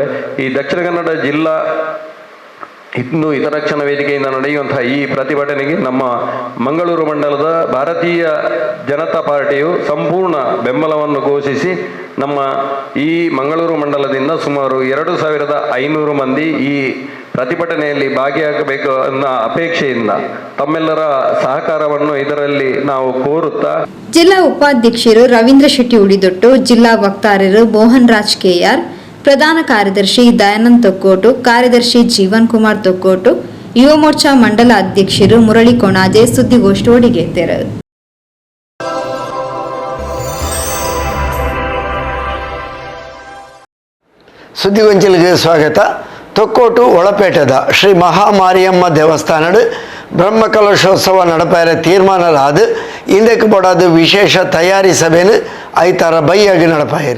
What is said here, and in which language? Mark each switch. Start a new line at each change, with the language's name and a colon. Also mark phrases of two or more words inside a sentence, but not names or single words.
Kannada: ಈ ದಕ್ಷಿಣ ಕನ್ನಡ ಜಿಲ್ಲಾ ಹಿಂದೂ ಹಿತರಕ್ಷಣಾ ವೇದಿಕೆಯಿಂದ ನಡೆಯುವಂತಹ ಈ ಪ್ರತಿಭಟನೆಗೆ ನಮ್ಮ ಮಂಗಳೂರು ಮಂಡಲದ ಭಾರತೀಯ ಜನತಾ ಪಾರ್ಟಿಯು ಸಂಪೂರ್ಣ ಬೆಂಬಲವನ್ನು ಘೋಷಿಸಿ ನಮ್ಮ ಈ ಮಂಗಳೂರು ಮಂಡಲದಿಂದ ಸುಮಾರು 2500 ಮಂದಿ ಈ ಪ್ರತಿಭಟನೆಯಲ್ಲಿ ಭಾಗಿಯಾಗಬೇಕು ಅನ್ನೋ ಅಪೇಕ್ಷೆಯಿಂದ ತಮ್ಮೆಲ್ಲರ ಸಹಕಾರವನ್ನು ಇದರಲ್ಲಿ ನಾವು ಕೋರುತ್ತಾ
Tulu: ಜಿಲ್ಲಾ ಉಪಾಧ್ಯಕ್ಷರು ರವೀಂದ್ರ ಶೆಟ್ಟಿ ಉಳಿದೊಟ್ಟು, ಜಿಲ್ಲಾ ವಕ್ತಾರರು ಮೋಹನ್ ರಾಜ್ ಕೆಆರ್, ಪ್ರಧಾನ ಕಾರ್ಯದರ್ಶಿ ದಯಾನಂದ್ ತೊಕ್ಕೋಟು, ಕಾರ್ಯದರ್ಶಿ ಜೀವನ್ ಕುಮಾರ್ ತೊಕ್ಕೋಟು, ಯುವ ಮೋರ್ಚಾ ಮಂಡಲ ಅಧ್ಯಕ್ಷರು ಮುರಳಿ ಕೊಣಾಜೆ ಸುದ್ದಿಗೋಷ್ಠಿ ಒಡಿಗೆತ್ತರು.
Kannada: ಸುದ್ದಿಗೊಂಚಲಿಗೆ ಸ್ವಾಗತ.
Tulu: ತೊಕ್ಕೋಟು ಒಳಪೇಟದ ಶ್ರೀ ಮಹಾಮಾರಿಯಮ್ಮ ದೇವಸ್ಥಾನದ ಬ್ರಹ್ಮಕಲಶೋತ್ಸವ ನಡಪಾರ ತೀರ್ಮಾನಲಾದ ಇಂದಕ್ಕೆ ಬಡಾದ ವಿಶೇಷ ತಯಾರಿ ಸಭೆಯನ್ನು ಐತಾರ ಬೈಯಾಗಿ ನಡಪಾಯರು.